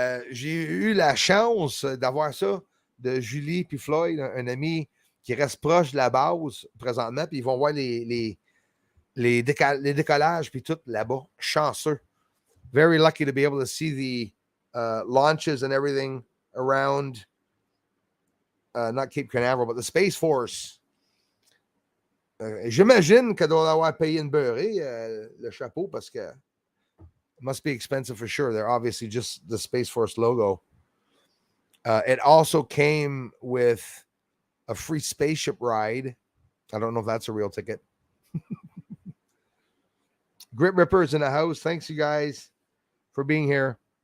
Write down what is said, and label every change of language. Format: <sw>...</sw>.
<fr>J'ai eu la chance d'avoir ça de Julie puis Floyd, un ami qui reste proche de la base présentement, puis ils vont voir les décollages puis tout là-bas. Chanceux.</fr> <en>Very lucky to be able to see the launches and everything around not Cape Canaveral, but the Space Force.</en> <fr>J'imagine qu'elle doit avoir payé une beurrée, le chapeau, parce que</fr> <en>it must be expensive for sure. They're obviously just the Space Force logo. It also came with a free spaceship ride. I don't know if that's a real ticket. Grit Rippers in the house. Thanks, you guys, for being here.</en>